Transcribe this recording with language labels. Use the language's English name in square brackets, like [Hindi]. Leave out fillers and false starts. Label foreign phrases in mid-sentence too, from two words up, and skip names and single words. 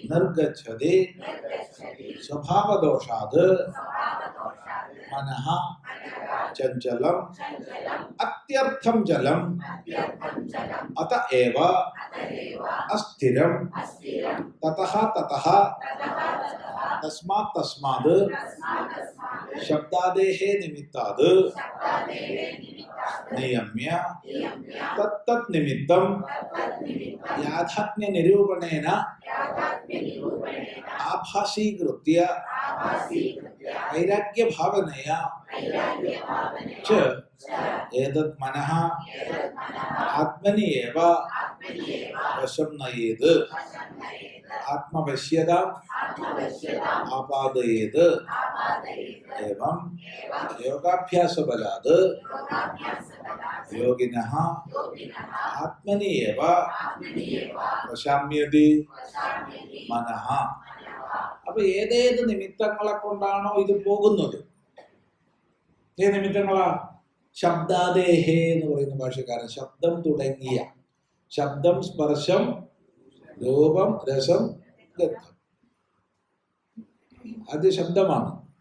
[Sanskrit] നിർഗച്ഛതി സ്വഭാവദോഷാത് മനഃ ചഞ്ചലം അത്യർത്ഥം ജലം അത ഏവ അസ്ഥിരം തതഃ തതഃ തസ്മാത് തസ്മാത് ശബ്ദാദേഹേ നിമിത്താത് നിയമ്യ തത്തത് നിമിത്തം യാഥാത്മ്യ നിരൂപണേന ആഭാസീകൃത്യ വൈരാഗ്യ ഭാവനയാ च एतत् मनः आत्मनि एव वशं नयेत् आत्मवश्यताम् आपादयेत् एवं योगाभ्यासबलात् योगिनः आत्मनि एव वशाम्यति मनः. [Malayalam] അപ്പോൾ ഏതേത് നിമിത്തങ്ങളെ കൊണ്ടാണോ ഇത് പോകുന്നത്, ഏത് നിമിത്തങ്ങളാ? ശബ്ദാദേഹേ എന്ന് പറയുന്ന ഭാഷക്കാരൻ ശബ്ദം തുടങ്ങിയ, ശബ്ദം സ്പർശം രൂപം രസം ഗന്ധം, അത് ശബ്ദമാണ്.